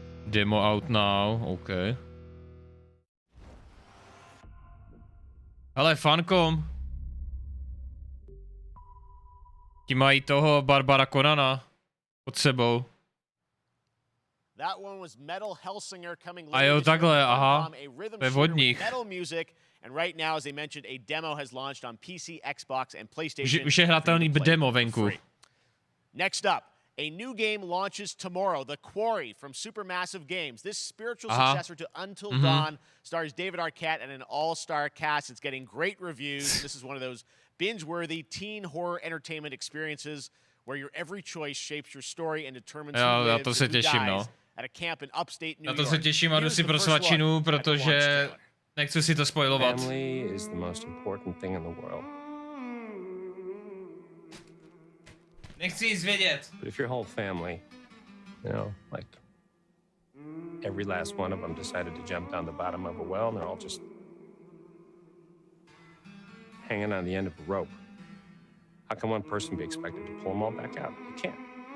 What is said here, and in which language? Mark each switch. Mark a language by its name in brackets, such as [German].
[English] Demo out now, OK. [Czech] Hele, Funcom. Ti mají toho Barbara Conana pod sebou. [English] That one was Metal Hellsinger coming [Czech] A jo, takhle, aha. To je od nich. [English] Metal music, and right now, as they mentioned, a demo has launched on PC, Xbox, and PlayStation. [Czech] Už je hratelný demo venku. [English] Next up, a new game launches tomorrow, The Quarry from Supermassive Games. This spiritual successor to Until Dawn stars David Arquette and an all-star cast. It's getting great reviews. This is one of those binge-worthy teen horror entertainment experiences where your every choice shapes your story and determines who lives and who dies at a camp in upstate New York. [Czech] Na to se těším a jdu si pro svačinu, protože nechci si to spoilovat. [English] Family is the most important thing in the world. [Czech] Nechci nic vědět. [English] But if your whole family, you know, like every last one of them decided to jump down the bottom of a well and they're all just hanging on the end of a rope, how can one person be expected to pull them all back out? You can't.